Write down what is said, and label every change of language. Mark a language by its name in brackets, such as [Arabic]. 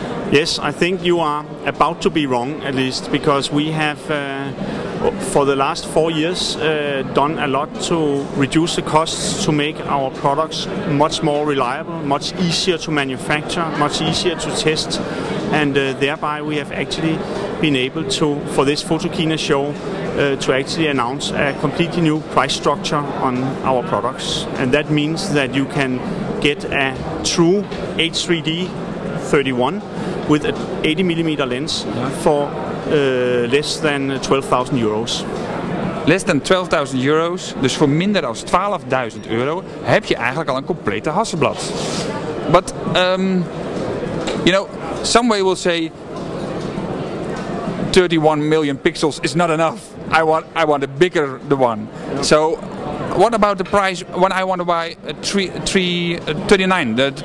[English] Yes, I think you are about to be wrong, at least, because we have for the last 4 years done a lot to reduce the costs to make our products much more reliable, much easier to manufacture, much easier to test, and thereby we have actually been able to, for this Photokina show, to actually announce a completely new price structure on our products. And that means that you can get a true H3D 31 with an 80mm lens for less than 12,000 euros. Less than 12.000 euros, [Dutch] dus voor minder dan 12.000 euro heb je eigenlijk al een complete Hasselblad. [English] But, you know, somebody will say 31 million pixels is not enough. I want a bigger the one. So, what about the price when I want to buy a 39?